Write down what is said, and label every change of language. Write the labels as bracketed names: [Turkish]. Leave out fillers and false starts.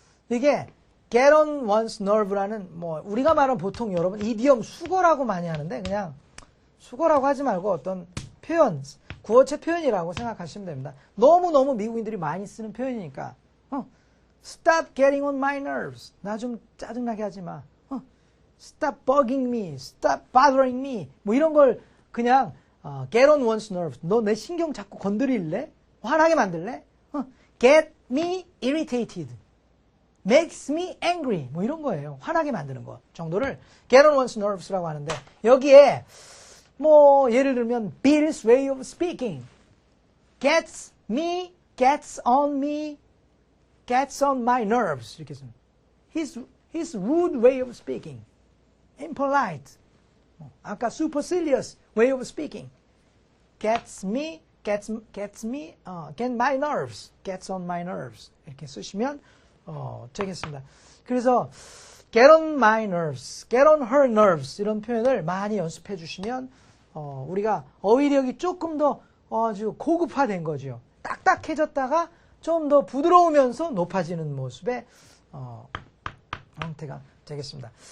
[Korean] 이게 [English] get on one's nerve [Korean] 라는 우리가 말하는 보통 여러분 이디엄 수거라고 많이 하는데 그냥 수거라고 하지 말고 어떤 표현, 구어체 표현이라고 생각하시면 됩니다. 너무너무 미국인들이 많이 쓰는 표현이니까 [English] stop getting on my nerves. [Korean] 나 좀 짜증나게 하지 마. [English] stop bugging me. stop bothering me. [Korean] 이런 걸 그냥 [English] get on one's nerves. [Korean] 너 내 신경 자꾸 건드릴래? 화나게 만들래? [English] get me irritated. makes me angry. [Korean] 이런 거예요. 화나게 만드는 거 정도를 [English] get on one's nerves [Korean] 라고 하는데 여기에 예를 들면 [English] Bill's way of speaking. gets me, gets on me, gets on my nerves. [Korean] 이렇게 씁니다. [English] His rude way of speaking. impolite. 아까 supercilious way of speaking. gets me, get my nerves, gets on my nerves [Korean] 이렇게 쓰시면 되겠습니다. 그래서 [English] get on my nerves, get on her nerves [Korean] 이런 표현을 많이 연습해 주시면 우리가 어휘력이 조금 더 아주 고급화된 거죠. 딱딱해졌다가 좀 더 부드러우면서 높아지는 모습의 형태가 되겠습니다.